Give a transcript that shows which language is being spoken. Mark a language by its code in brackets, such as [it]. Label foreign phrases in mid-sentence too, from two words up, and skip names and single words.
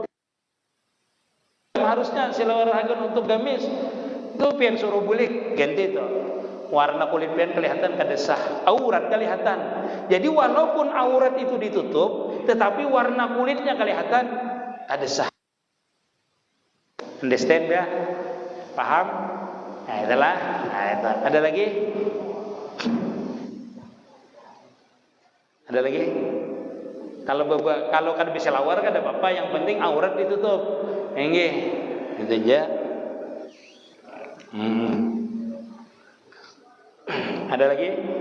[bjn] Harusnya selawar agan untuk gamis. Itu pian suruh bulik ganti itu. Warna kulit pian kelihatan kada sah. [id] Aurat kelihatan. Jadi walaupun aurat itu ditutup, tetapi warna kulitnya kelihatan kada sah. Understand ya? Paham? Nah, itulah. Itu. Ada lagi? Ada lagi? [bjn] Kalau kan bisa lawar kan ada apa-apa, yang penting aurat ditutup. [id] Nggih. Itu aja. Ada lagi?